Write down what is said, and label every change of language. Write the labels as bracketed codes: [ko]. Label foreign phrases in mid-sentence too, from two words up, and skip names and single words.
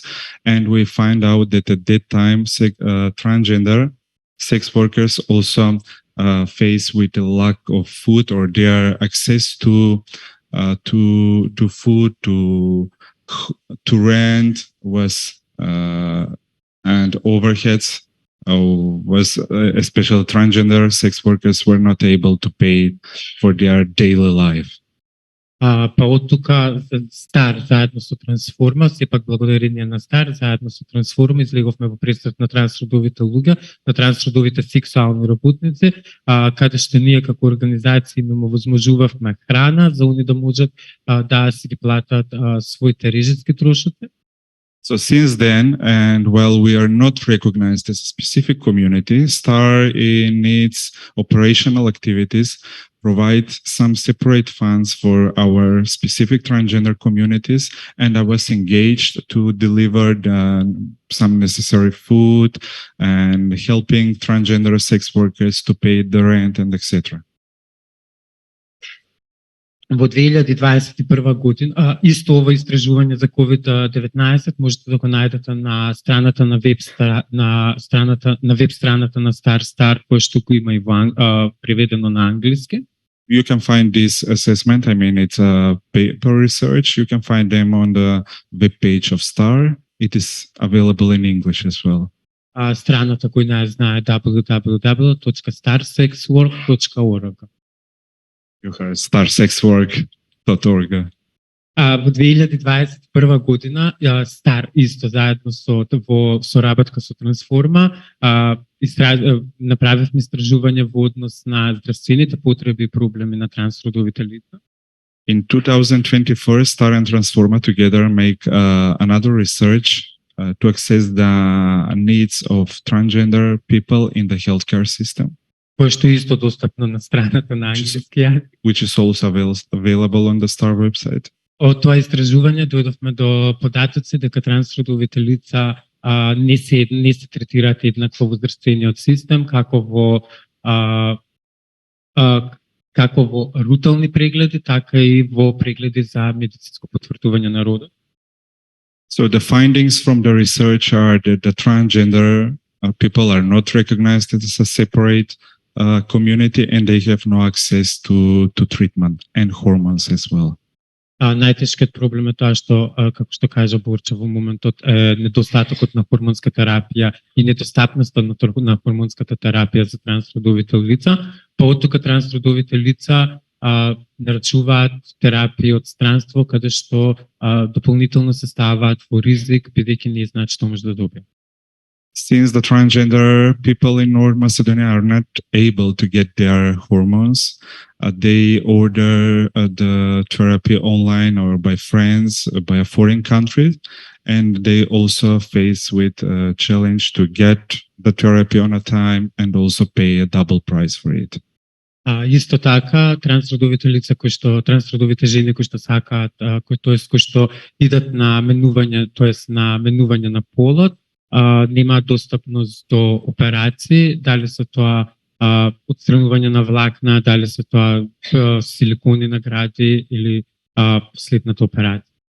[en] And we find out that at that time, transgender sex workers also face with a lack of food, or their access to food, to rent was and overheads was especially transgender sex workers were not able to pay for their daily life. [mk] Па од тука Стар заедно со Трансформа, сепак благодарение на Стар заедно со Трансформа излеговме во пресрет на трансродовите луѓе, на трансродовите сексуални работници, каде што ние како организација им овозможувавме храна за они да можат да си ги платат своите режиски трошоци. [en] So since then, and while we are not recognized as a specific community, STAR in its operational activities provide some separate funds for our specific transgender communities, and I was engaged to deliver some necessary food and helping transgender sex workers to pay the rent and etc. [mk] Во 2021 година, исто ова истражување за COVID-19 можете да го најдете на страната на веб страната на Star, која што го има и преведено на англиски. [en] You can find this assessment. I mean, it's a paper research. You can find them on the web page of STAR. It is available in English as well. [mk] Страната која не знае www.starsexwork.org. [en] You heard starsexwork.org. [mk] Во 2021 година Стар исто заедно во соработка со Трансформа направивме истражување во однос на здравствените потреби и проблеми на трансродовите лица. [en] In 2024, Star and Transforma together make another research to assess the needs of transgender people in the healthcare system. [mk] Кој што исто достапно на страната на англиски јазик. [en] Which is also available on the STAR website. [mk] Од тоа истражување дојдовме до податоци дека трансродовите лица не се третираат еднакво во здравствениот систем, како во рутални прегледи, така и во прегледи за медицинско потврдување на родот. [en] So the findings from the research are that the transgender people are not recognized as a separate community, and they have no access to treatment and hormones as well. [mk] Најтешкиот проблем е тоа што, како што кажа Борче во моментот, недостатокот на хормонска терапија и недостапноста на хормонската терапија за трансродовите лица. Од тука трансродовите лица нарачуваат терапија од странство, каде што дополнително се ставаат во ризик, бидејќи не знаат што може да добијат. [en] Since the transgender people in North Macedonia are not able to get their hormones, they order the therapy online or by friends, by a foreign country, and they also face with a challenge to get the therapy on a time and also pay a double price for it. [mk] Исто така, трансродовите лица трансродовите жени кои што сакаат, кои што идат на менување, тоест на менување на полот, нема достапност до операции, дали се тоа отстранување на влакна, дали се тоа силикони на гради или следната операција.